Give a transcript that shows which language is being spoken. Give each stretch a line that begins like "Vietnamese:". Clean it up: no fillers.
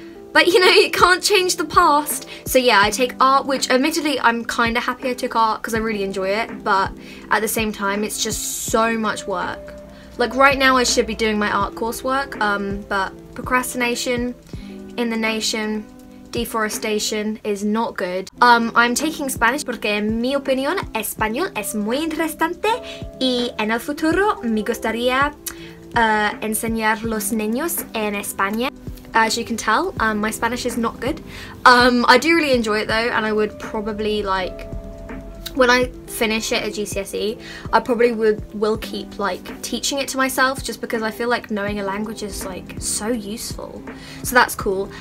English: But you know, you can't change the past. So yeah, I take art, which admittedly I'm kind of happy I took art because I really enjoy it, but at the same time it's just so much work. Like right now I should be doing my art coursework, but procrastination in the nation, deforestation is not good. I'm taking Spanish
Spanish: porque en mi opinión español es muy interesante, y en el futuro me gustaría enseñar los niños en España.
English: As you can tell, my Spanish is not good. I do really enjoy it though, and I would probably, like, when I finish it at GCSE, I probably will keep like teaching it to myself, just because I feel like knowing a language is like so useful. So that's cool.